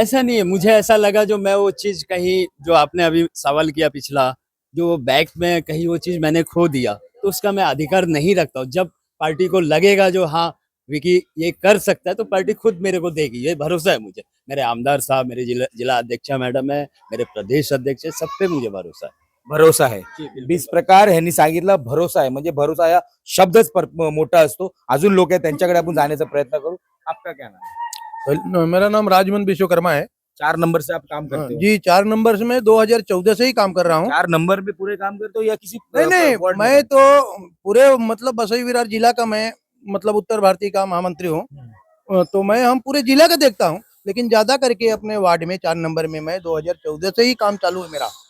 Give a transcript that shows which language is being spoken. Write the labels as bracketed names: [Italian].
[Hindi] ऐसा नहीं है, मुझे ऐसा लगा जो मैं वो चीज कहीं जो आपने अभी सवाल किया पिछला, जो बैक में कहीं वो चीज मैंने खो दिया, तो उसका मैं अधिकार नहीं रखता हूँ। जब पार्टी को लगेगा जो हाँ विकी ये कर सकता है तो पार्टी खुद मेरे को देगी, ये भरोसा है मुझे। मेरे आमदार साहब, मेरे जिला अध्यक्षा मैडम है, मेरे प्रदेश अध्यक्ष है, सब पे मुझे भरोसा है। [Marathi] भरोसा आहे. 20 प्रकार ह्यांनी सांगितलं. भरोसा आहे, म्हणजे भरोसा या शब्दच मोठा असतो. अजून लोक आहेत त्यांच्याकडे आपण जाण्याचा प्रयत्न करू. [Hindi] आपका क्या नाम है? मेरा नाम राजमन विश्वकर्मा है। 4 नंबर से आप काम करते हो? जी 4 नंबर से मैं 2014 से ही काम कर रहा हूँ। 4 नंबर पे पूरे काम करते हो या किसी नहीं वार्ड में? मैं तो पूरे मतलब बसई विरार जिला का मैं मतलब उत्तर भारतीय का महामंत्री हूँ। तो मैं हम पूरे जिला का देखता हूँ, लेकिन ज्यादा करके अपने वार्ड में 4 नंबर में मैं 2014 से ही काम चालू है मेरा।